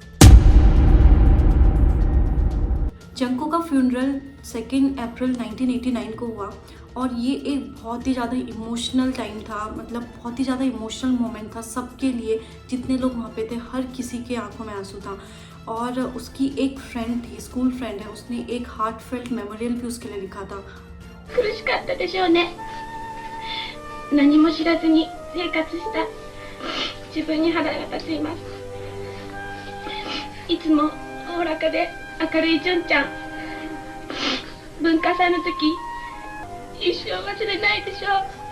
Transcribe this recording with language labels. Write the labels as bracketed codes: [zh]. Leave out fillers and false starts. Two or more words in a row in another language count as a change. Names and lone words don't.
[hi] जंको का फ्यूनरल 2 अप्रैल 1989 को हुआ और ये एक बहुत ही ज़्यादा [en] emotional time [hi] था, मतलब बहुत ही ज़्यादा [en] emotional moment [hi] था सबके लिए। जितने लोग वहाँ पे थे, हर किसी के आंखों में आंसू था। और उसकी एक फ्रेंड थी, [en] school friend [hi] है, उसने एक [en] heartfelt memorial [hi] भी उसके लिए लिखा था। [ja] 苦しかったでしょうね。何も知らずに生活した自分に腹が立っています。いつもおおらかで明るい純ちゃん、文化祭の時一生忘れないでしょう。